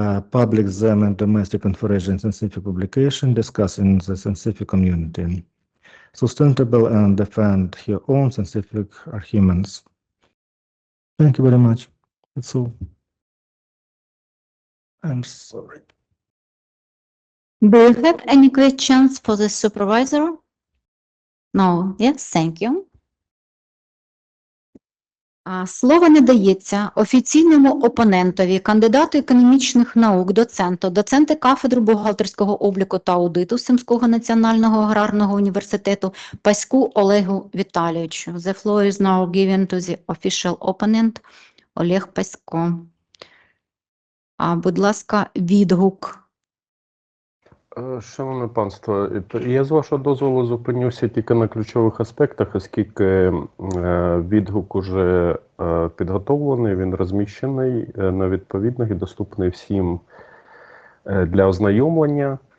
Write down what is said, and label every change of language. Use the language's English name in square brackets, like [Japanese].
[English] Public them in domestic and foreign scientific publication, discuss in the scientific community, sustainable and defend her own scientific arguments. Thank you very much. That's all. I'm sorry. Do you have any questions for the supervisor? No. Yes, thank you. [Ukrainian] Слово надається офіційному опонентові, кандидату економічних наук, доценту кафедри бухгалтерського обліку та аудиту Сумського національного аграрного університету Паську Олегу Віталійовичу. [English] The floor is now given to the official opponent Олег Пасько. [Ukrainian] Будь ласка, відгук. Шановне панство, я з вашого дозволу зупинюся тільки на ключових аспектах, оскільки відгук уже підготовлений, він розміщений на відповідних і доступний всім для ознайомлення.